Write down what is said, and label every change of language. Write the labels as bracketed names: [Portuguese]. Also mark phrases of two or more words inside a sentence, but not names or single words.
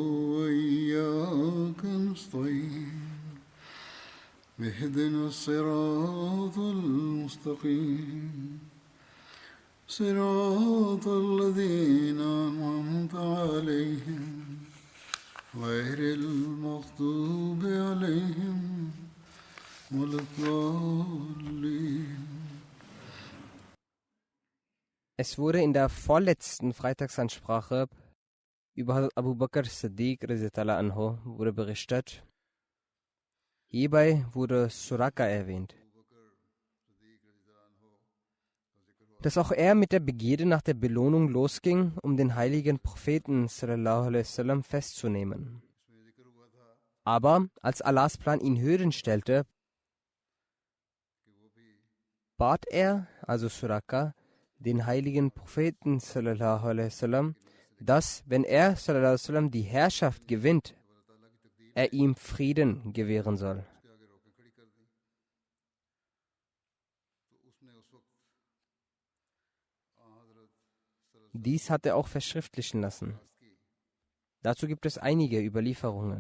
[Arabic] وإياك نستعين اهدنا الصراط المستقيم صراط الذين أنعمت عليهم غير المغضوب عليهم ولا الضالين. [German] Es wurde in der vorletzten Freitagsansprache über Hazrat Abu Bakr Siddiq [Arabic] رضي الله عنه [German] wurde berichtet. Hierbei wurde Suraka erwähnt, dass auch er mit der Begierde nach der Belohnung losging, um den heiligen Propheten [Arabic] صلى الله عليه وسلم [German] festzunehmen. Aber als Allahs Plan ihn hören stellte, bat er, also Suraka, den heiligen Propheten [Arabic] صلى الله عليه وسلم, [German] dass, wenn er [Arabic] صلى الله عليه وسلم [German] die Herrschaft gewinnt, er ihm Frieden gewähren soll. Dies hat er auch verschriftlichen lassen. Dazu gibt es einige Überlieferungen.